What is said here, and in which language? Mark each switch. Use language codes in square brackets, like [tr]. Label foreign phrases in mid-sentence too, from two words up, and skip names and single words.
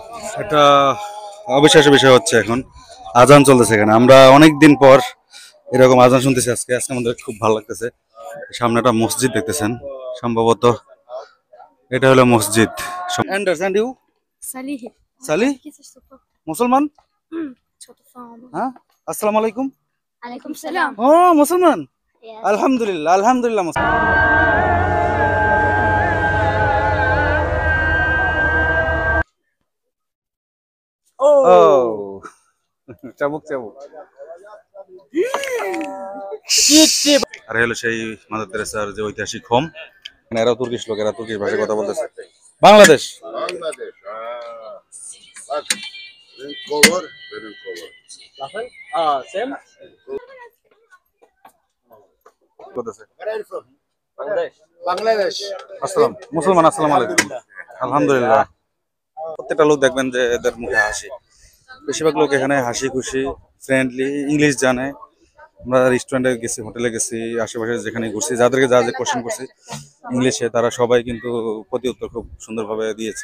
[bn] এটা অবিশ্বাস্য বিষয় হচ্ছে এখন আজান চলতেছে এখানে। আমরা অনেক দিন পর এরকম আজান শুনতেছি। আজকে আজকে আমাদের খুব ভালো লাগতেছে। সামনে একটা মসজিদ দেখতেছেন, সম্ভবত এটা হলো মসজিদ। [en] and you [bn] Salih. সালি মুসলমান? [tr] Çok sağ olun. [ar] হ্যাঁ, السلام عليكم. [tr] Aleyküm selam. [bn] ও মুসলমান, [en] Yes. [ar] الحمد لله الحمد لله মুসলমান। [bn] ও চাবুক চাবুক। আর হলো সেই মাদার তেরেসার যে ঐতিহাসিক হোম। এরা তুর্কিশ লোক, এরা তুর্কিশ ভাষায় কথা বলতেছে। বাংলাদেশ। Bangladesh. [tr] Bak, benim cover, benim cover. Bakın. Sen? [bn] বলতেছে। [en] Where are you from? Bangladesh. Bangladesh. [ar] আসসালাম, মুসলমান, السلام عليكم. আলহামদুলিল্লাহ। [bn] প্রত্যেকটা লোক দেখবেন যে এদের মুখে হাসি। বেশিরভাগ লোক এখানে হাসি খুশি, ফ্রেন্ডলি, ইংলিশ জানে। আমরা রেস্টুরেন্টে গেছি, হোটেলে গেছি, আশেপাশে যেখানে ঘুরছি, যাদেরকে যা যে কোশ্চেন করছি ইংলিশে, তারা সবাই কিন্তু প্রতি উত্তর খুব সুন্দরভাবে দিয়েছে।